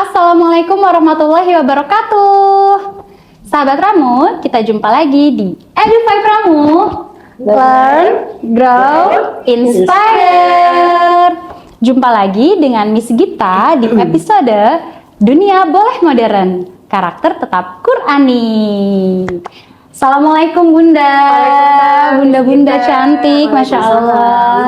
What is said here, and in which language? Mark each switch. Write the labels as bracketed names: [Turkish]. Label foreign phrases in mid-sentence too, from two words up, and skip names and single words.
[Arabic] السلام عليكم ورحمة الله وبركاته. [Indonesian] Sahabat Ramu, kita jumpa lagi di Edufy Ramu. [English] Learn, Grow, Inspire. [Indonesian] Jumpa lagi dengan Miss Gita di episode Dunia Boleh Modern, Karakter Tetap Qur'ani. Assalamualaikum Bunda. Bunda-bunda cantik, Masya Allah.